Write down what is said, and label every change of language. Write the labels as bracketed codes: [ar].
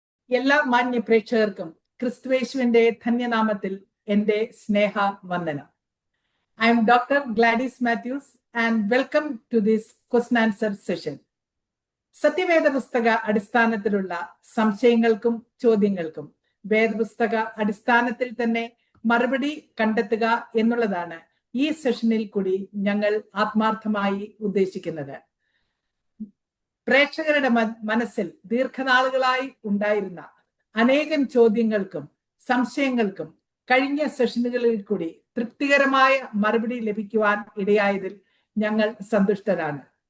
[ml] എല്ലാ മാന്യ പ്രേക്ഷകർക്കും ക്രിസ്തുവേശുവിന്റെ ധന്യനാമത്തിൽ എന്റെ സ്നേഹ വന്ദനം. [en] I am Dr. Gladys Matthews and welcome to this question answer session. [ml] സത്യവേദ പുസ്തക അടിസ്ഥാനത്തിലുള്ള സംശയങ്ങൾക്കും ചോദ്യങ്ങൾക്കും വേദപുസ്തക അടിസ്ഥാനത്തിൽ തന്നെ മറുപടി കണ്ടെത്തുക എന്നുള്ളതാണ് ഈ സെഷനിൽ കൂടി ഞങ്ങൾ ആത്മാർത്ഥമായി ഉദ്ദേശിക്കുന്നത്. പ്രേക്ഷകരുടെ മനസ്സിൽ ദീർഘനാളുകളായി ഉണ്ടായിരുന്ന അനേകം ചോദ്യങ്ങൾക്കും സംശയങ്ങൾക്കും കഴിഞ്ഞ സെഷനുകളിൽ കൂടി തൃപ്തികരമായ മറുപടി ലഭിക്കുവാൻ ഇടയായതിൽ ഞങ്ങൾ സന്തുഷ്ടരാണ്.